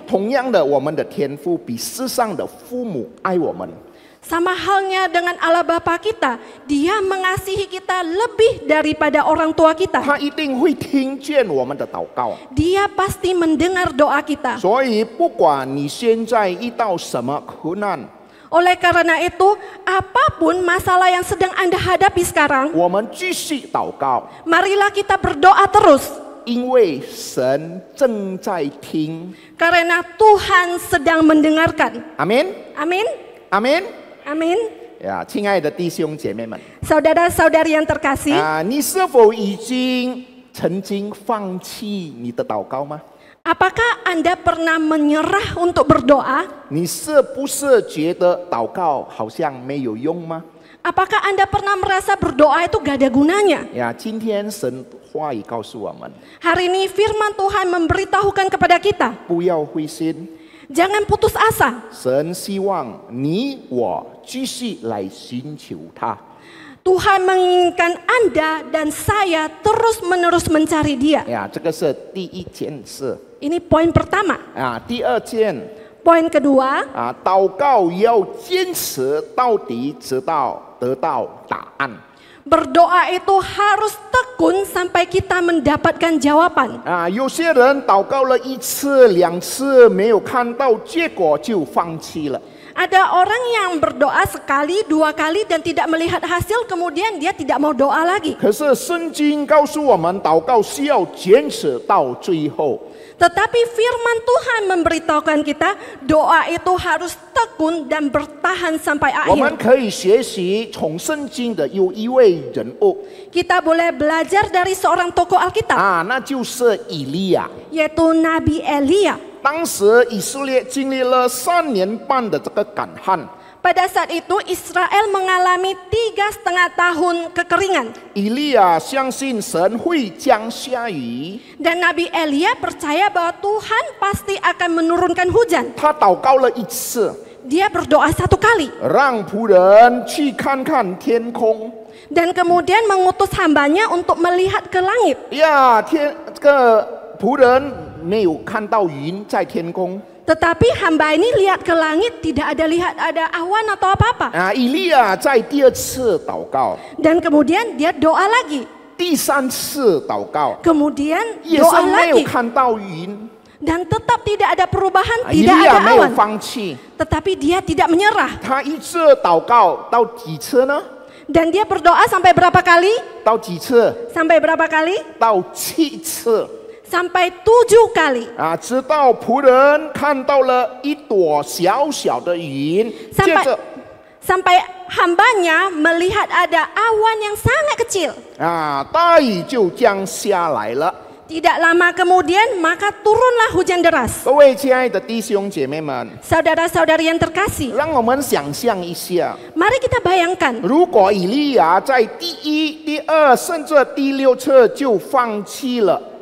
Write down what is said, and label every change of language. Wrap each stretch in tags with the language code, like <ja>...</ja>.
<zh>同样的，我们的天父比世上的父母爱我们。</zh> <id>Sama halnya dengan Allah Bapa kita, dia mengasihi kita lebih daripada orang tua kita.</id> <zh>他一定会听见我们的祷告，</zh> <id>Dia pasti mendengar doa kita.</id> <zh>所以不管你现在遇到什么困难，</zh> <id>Oleh karena itu, apapun masalah yang sedang Anda hadapi sekarang,</id> <zh>我们继续祷告，</zh> <id>marilah kita berdoa terus.</id> <zh>因为神正在听。</zh> <id>Karena Tuhan sedang mendengarkan.</id> <zh>阿门，</zh> <id>Amin,</id> <zh>阿门。</zh> <id>amin.</id> <zh>呀，亲爱的弟兄姐妹们，</zh> <id>Saudara-saudari yang terkasih,</id> <zh>你是否已经曾经放弃你的祷告吗？</zh> <id>apakah Anda pernah menyerah untuk berdoa?</id> <zh>你是不是觉得祷告好像没有用吗？</zh> <id>Apakah Anda pernah merasa berdoa itu gak ada gunanya?</id> <zh>呀，今天神话语告诉我们，</zh> <id>Hari ini firman Tuhan memberitahukan kepada kita,</id> <zh>不要灰心。</zh> <id>jangan putus asa.</id> <zh>神希望你我继续来寻求他。</zh> <id>Tuhan menginginkan Anda dan saya terus-menerus mencari Dia.</id> <zh>呀，这个是第一件事。</zh> <id>Ini poin pertama.</id> <zh>第二件</zh> <id>Poin kedua,</id> <zh>祷告要坚持到底，直到得到答案。</zh> <id>berdoa itu harus tekun sampai kita mendapatkan jawaban.</id> <zh>有些人祷告了一次、两次，没有看到结果就放弃了。</zh> <id>Ada orang yang berdoa sekali, dua kali dan tidak melihat hasil, kemudian dia tidak mau doa lagi.</id> <zh>可是圣经告诉我们，祷告需要坚持到最后。</zh> <id>Tetapi firman Tuhan memberitahukan kita, doa itu harus tekun dan bertahan sampai</id> <zh>我们</zh> <id>akhir.</id> <zh>可以学习从圣经的有一位人物</zh> <id>Kita boleh belajar dari seorang tokoh Alkitab,</id> <zh>那就是以利亚。</zh> <id>yaitu Nabi Elia.</id> <zh>当时以色列经历了3年半的这个干旱，</zh> <id>Pada saat itu Israel mengalami 3,5 tahun kekeringan.</id> <zh>以利亚相信神会降下雨，</zh> <id>Dan Nabi Elia percaya bahwa Tuhan pasti akan menurunkan hujan.</id> <zh>他祷告了一次，</zh> <id>Dia berdoa 1 kali.</id> <zh>让仆人去看看天空。</zh> <id>Dan kemudian mengutus hambanya untuk melihat ke langit.</id> <zh>这个仆人没有看到云在天空。</zh> <id>Tetapi hamba ini lihat ke langit, tidak lihat ada awan atau apa-apa.</id> <zh>以利亚在第2次祷告，</zh> <id>Dan kemudian dia doa lagi.</id> <zh>第3次祷告，</zh> <id>Kemudian</id> <zh>也是</zh> <id>doa</id> <zh>没有</zh> <id>lagi.</id> <zh>看到云。</zh> <id>Dan tetap tidak ada perubahan,</id> <zh>以利</zh> <id>tidak</id> <zh>亚没有</zh> <id>awan.</id> <zh>放弃，</zh> <id>Tetapi dia tidak menyerah.</id> <zh>他一次祷告到几次呢？</zh> <id>Dan dia berdoa sampai berapa kali?</id> <zh>到几次？</zh> <id>Sampai berapa kali?</id> <zh>到7次。</zh> <id>Sampai 7 kali.</id> <zh>直到仆人看到了一朵小小的云，接着</zh> <id>Sampai hambanya melihat ada awan yang sangat kecil.</id> <zh>大雨就降下来了。</zh> <id>Tidak lama kemudian maka turunlah hujan deras.</id> <zh>各位亲爱的弟兄姐妹们，</zh> <id>Saudara-saudari yang terkasih,</id> <zh>让我们想象一下，</zh> <id>mari kita bayangkan</id> <zh>如果以利亚在第1、第2甚至第6次就放弃了，</zh>